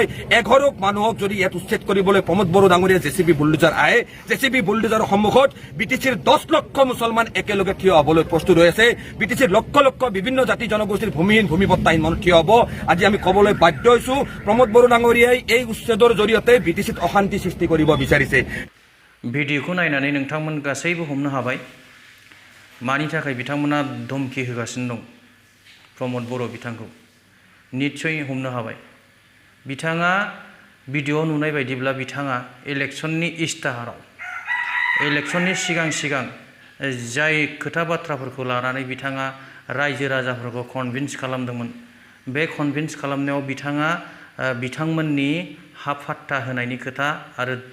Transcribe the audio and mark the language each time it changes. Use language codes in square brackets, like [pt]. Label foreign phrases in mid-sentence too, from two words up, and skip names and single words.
[as] এঘৰক মানুহক যদি ইয়াত উচ্ছেদ কৰিবলৈ প্ৰমোদ বড়ো ডাঙৰীয়া জেচিবি বুলডোজাৰ আহে, জেচিবি বুলডোজাৰৰ সন্মুখত বিটিচিৰ 10 লক্ষ মুছলমান একেলগে থিয় হ'বলৈ প্ৰস্তুত হৈ আছে। বিটিচিৰ লক্ষ লক্ষ বিভিন্ন জাতি জনগোষ্ঠীৰ ভূমিপট্টাহীন মানুহ থিয় হ'ব। আজি আমি ক'বলৈ বাধ্য হৈছোঁ, প্ৰমোদ বড়ো ডাঙৰীয়াই এই উচ্ছেদৰ জৰিয়তে বিটিচিত অশান্তি সৃষ্টি কৰিব বিচাৰিছে। [brx] भिडिअखौ नायनानै नोंथांमोन गासैबो हमनो हाबाय मानि थाखाय बिथांमोना धमकी होगासिनो दं प्रमोद बड़ो बिथांखौ। निश्चय हमनो हाबाय। बिथाङा भिडिअ नुनाय बायदिब्ला बिथाङा इलेक्शननि इस्ताहाराव इलेक्शननि सिगां जाय खोथा बाथ्राफोरखौ लानानै बिथाङा रायजो राजाफोरखौ कनभिन्स खालामदोंमोन, बे कनभिन्स खालामनायाव बिथाङा बिथांमोननि हाफात्ता होनायनि खोथा आरो